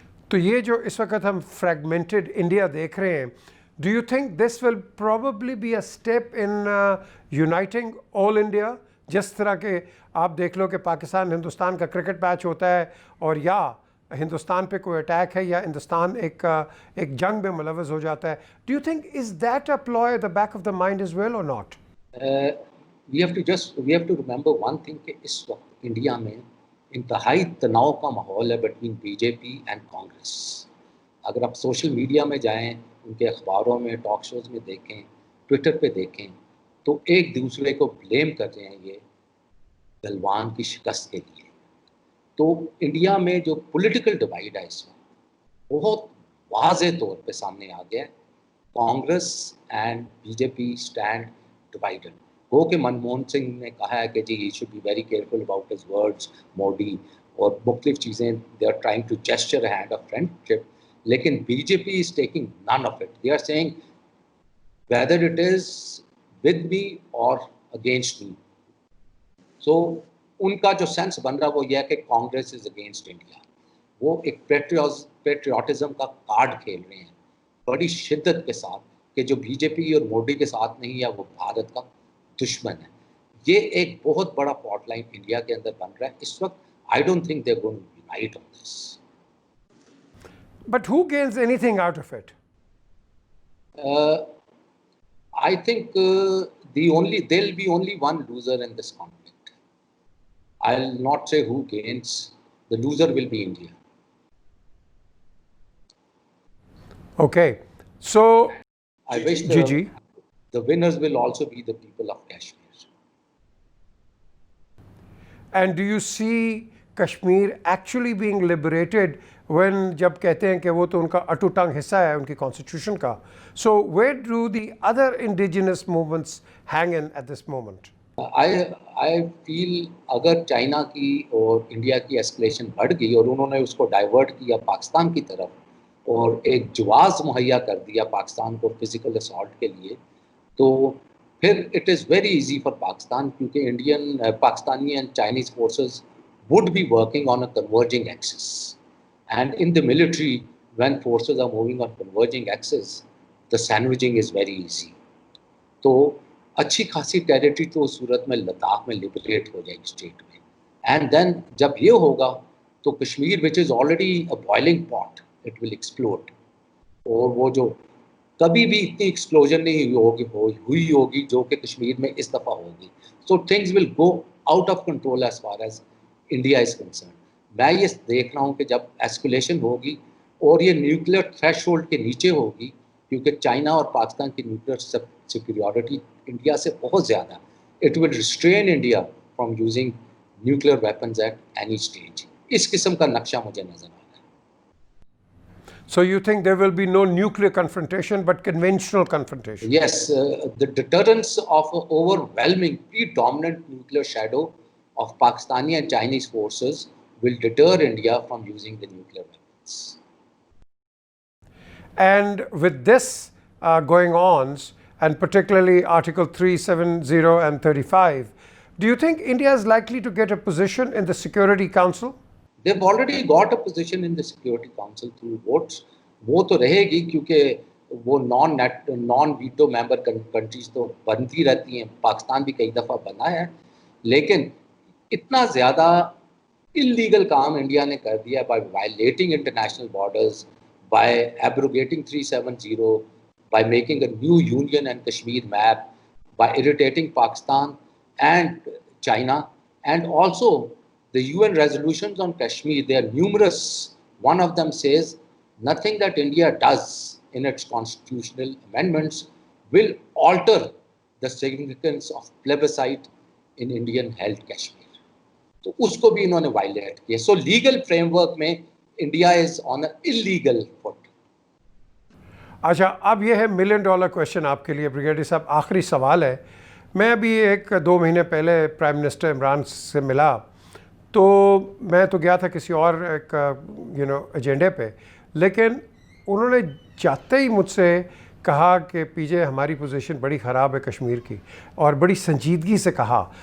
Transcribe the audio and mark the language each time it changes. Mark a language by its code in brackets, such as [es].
[ur] تو یہ جو اس وقت ہم فریگمنٹڈ انڈیا دیکھ رہے ہیں, [en] Do you think this will probably be a step in uniting all India? [ur] جس طرح کہ آپ دیکھ لو کہ پاکستان ہندوستان کا کرکٹ میچ ہوتا ہے, اور یا ہندوستان پہ کوئی اٹیک ہے یا ہندوستان ایک جنگ میں ملوث ہو جاتا ہے. [en] Do you think is that a ploy at the back of the mind as well اور not? We have to remember one thing [ur] کہ اس وقت انڈیا میں انتہائی تناؤ کا ماحول ہے [en] Between B J P and Congress. [ur] اگر آپ سوشل میڈیا میں جائیں, ان کے اخباروں میں, ٹاک شوز میں دیکھیں, ٹویٹر پہ دیکھیں, تو ایک دوسرے کو بلیم کر رہے ہیں یہ گلوان کی شکست کے لیے. تو انڈیا میں جو پولیٹیکل ڈیوائڈ ہے اس وقت بہت واضح طور پہ سامنے آ گیا ہے. [en] Congress and B J P stand divided. [ur] گو کہ منموہن سنگھ نے کہا ہے کہ [en] جی he should be very careful about his words, [ur] Modi اور مختلف چیزیں, [en] They are trying to gesture a hand of friendship, لیکن B J P is taking none of it. They are seeing whether it is with me or against me. [ur] سو ان کا جو sense بن رہا وہ یہ ہے کہ [en] Congress is against India. [ur] وہ ایک پیٹریوٹزم کا کارڈ کھیل رہے ہیں بڑی شدت کے ساتھ, کہ جو بی جے پی اور مودی کے ساتھ نہیں ہے وہ بھارت کا دشمن ہے. یہ ایک بہت بڑا فالٹ لائن انڈیا کے اندر بن رہا ہے اس وقت. [en] I don't think they are going to unite on this. But who gains anything out of it? I think there'll be only one loser in this conflict. I'll not say who gains. The loser will be India. Okay. So, I wish Gigi. The winners will also be the people of Kashmir. And do you see Kashmir actually being liberated when [ur] جب کہتے ہیں کہ وہ تو ان کا اٹو ٹنگ حصہ ہے ان کی کانسٹیٹیوشن کا. [en] So where do the other indigenous movements hang in at this moment? I feel [ur] اگر چائنا کی اور انڈیا کی ایسکلیشن بڑھ گئی اور انہوں نے اس کو ڈائیورٹ کیا پاکستان کی طرف اور ایک جواز مہیا کر دیا پاکستان کو فزیکل اسالٹ کے لیے, تو پھر [en] it is very easy for Pakistan [ur] کیونکہ Pakistani and Chinese forces [en] would be working on a converging axis. And in the military, when forces are moving on converging axis, the sandwiching is very easy. [ur] تو اچھی خاصی territory تو اس صورت میں لداخ میں liberate ہو جائے گی اسٹیٹ میں. [en] and then [ur] جب یہ ہوگا تو کشمیر [en] Which is already a boiling pot, it will explode. [ur] اور وہ جو کبھی بھی اتنی ایکسپلوژن نہیں ہوئی ہوگی جو کہ کشمیر میں اس دفعہ ہوگی. [en] So things will go out of control as far as India is concern. [ur] میں یہ دیکھ رہا ہوں کہ جب ایسکولیشن ہوگی اور یہ نیوکلیر تھریش ہولڈ کے نیچے ہوگی, کیونکہ چائنا اور پاکستان کی نیوکلیر سیکیورٹی انڈیا سے بہت زیادہ, [en] It will restrain India from using nuclear weapons at any stage. [ur] اس قسم کا نقشہ مجھے نظر آ رہا ہے. [en] So you think there will be no nuclear confrontation but conventional confrontation? Yes, the deterrence of an overwhelming, predominant nuclear shadow of Pakistani and Chinese forces will deter India from using the nuclear weapons. And with this going on, and particularly Article 370 and 35, do you think India is likely to get a position in the Security Council? They've already got a position in the Security Council through votes. [ur] وہ تو رہے گی کیونکہ وہ naan veto member countries تو بنتی رہتی ہیں. پاکستان بھی کئی دفعہ بنا ہے, لیکن اتنا زیادہ اللیگل کام انڈیا نے کر دیا [en] By violating international borders, by abrogating 370, by making a new union and Kashmir map, by irritating Pakistan and China, and also the UN resolutions on Kashmir, they are numerous. One of them says nothing that India does in its constitutional amendments will alter the significance of plebiscite in Indian held Kashmir. [ur] تو اس کو بھی انہوں نے wallet کیا. [en] so legal framework [ur] میں India [en] Is on a illegal foot. [ur] اچھا, اب یہ ہے $1 million کویشچن آپ کے لیے بریگیڈیئر صاحب, آخری سوال ہے. میں ابھی 1-2 مہینے پہلے پرائم منسٹر عمران سے ملا, تو میں تو گیا تھا کسی اور ایک ایجنڈے پہ, لیکن انہوں نے جاتے ہی مجھ سے کہا کہ پی جے ہماری پوزیشن بڑی خراب ہے کشمیر کی, اور بڑی سنجیدگی سے کہا.